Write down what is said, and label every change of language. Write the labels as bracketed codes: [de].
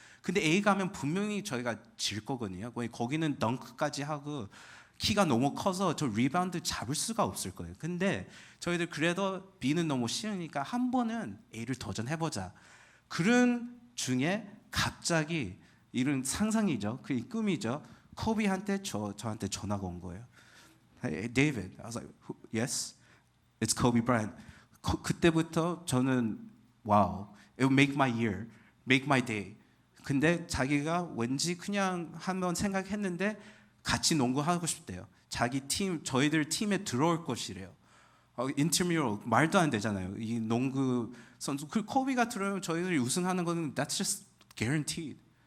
[ko] 근데 A 가면 분명히 저희가 질 거거든요. 거기는 덩크까지 하고 키가 너무 커서 저 리바운드 잡을 수가 없을 거예요. 근데 저희들 그래도 B는 너무 쉬우니까 한 번은 A를 도전해보자. 그런 중에 갑자기 이런 상상이죠. 그 꿈이죠. 코비한테 저한테 전화가 온 거예요. [en] Hey, David. I was like, yes, it's Kobe Bryant. [ko] 그때부터 저는 [en] wow, it will make my year, make my day. [ko] 근데 자기가 왠지 그냥 한번 생각했는데 같이 농구하고 싶대요. 자기 팀, 저희들 팀에 들어올 것이래요. 인트뮤럴 말도 안 되잖아요. 이 농구 선수 그 코비가 들어오면 저희들이 우승하는 거는 [en] that's just guaranteed.